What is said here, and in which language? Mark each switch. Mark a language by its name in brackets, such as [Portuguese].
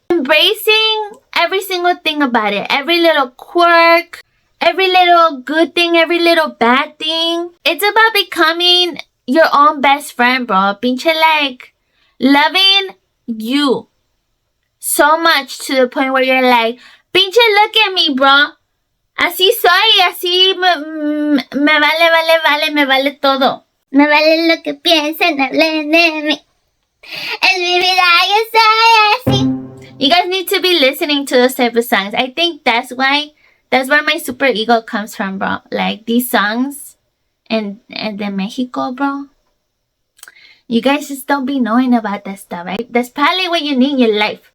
[English] Embracing every single thing about it. Every little quirk, every little good thing, every little bad thing. It's about becoming your own best friend, bro. Pinche like loving you so much to the point where you're like, pinche look at me, bro. [Spanish] Así soy, así me vale todo. Me vale lo que piensen, hablen de mí. Es mi vida, yo soy así. [English] You guys need to be listening to those type of songs. I think that's where my super ego comes from, bro. Like these songs and de Mexico, bro. You guys just don't be knowing about that stuff, right? That's probably what you need in your life.